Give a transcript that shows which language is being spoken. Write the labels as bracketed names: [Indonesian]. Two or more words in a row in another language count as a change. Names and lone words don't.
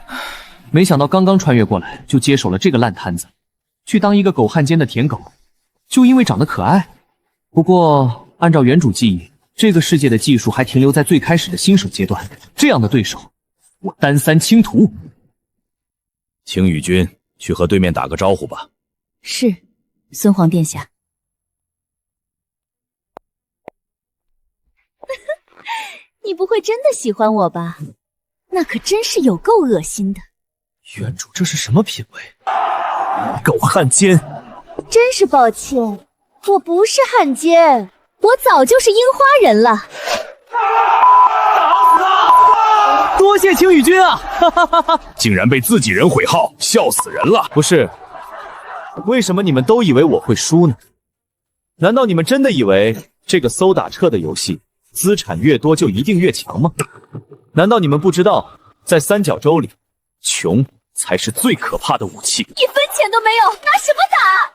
[Chinese] 沒想到剛剛穿越過來，就接手了這個爛攤子，去當一個狗漢奸的舔狗，就因為長得可愛。不過，按照原主記憶，這個世界的技術還停留在最開始的新手階段，這樣的對手，我單三清圖。青羽君，去和對面打個招呼吧。是，孫皇殿下。你不會真的喜歡我吧？那可真是有夠惡心的。原主这是什麼品味？狗漢奸！真是抱歉，我不是漢奸，我早就是櫻花人了。多謝青羽君啊！哈哈哈哈！竟然被自己人毀號，笑死人了！不是，為什麼你們都以為我會輸呢？難道你們真的以為這個搜打車的遊戲，資產越多就一定越強嗎？難道你們不知道，在三角洲裡，窮才是最可怕的武器？一分錢都沒有，拿什麼打？